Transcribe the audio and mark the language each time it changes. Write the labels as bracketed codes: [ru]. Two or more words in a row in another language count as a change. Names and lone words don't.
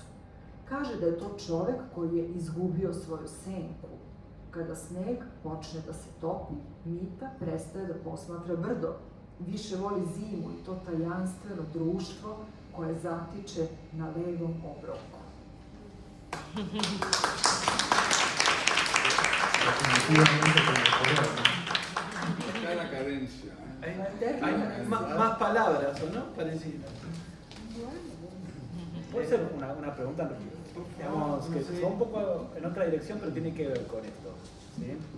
[sr] Kaže da je to čovek koji je izgubio svoju senku. Kada sneg počne da se topi, Mita prestaje da posmatra brdo. Više voli zimu i to tajanstveno društvo koje zatiče na levom obroku. [es] Acá la cadencia. Hay más palabras, ¿o no? Parecido. Puede ser una pregunta, digamos, que va un poco en otra dirección, pero tiene que ver con esto, ¿sí?